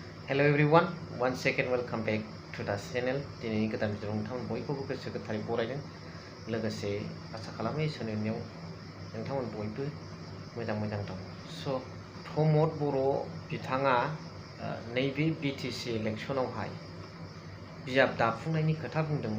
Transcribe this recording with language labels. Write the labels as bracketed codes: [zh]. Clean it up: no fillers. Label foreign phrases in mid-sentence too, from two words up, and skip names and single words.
[en] Hello everyone, once again welcome back to the channel. [brx] दिनैनि गोदान भिडिअ नोंथांमोन बयखौबो गोसो गोथारै बरायदों लोगोसे आसा खालामो इसोरनियाव नोंथांमोन बयबो मोजां दं। स' प्रमद बर' बिथाङा नैबे बिटिसि इलेक्सनावहाय बिजाब दाफुंनायनि खोथा बुंदोंमोन।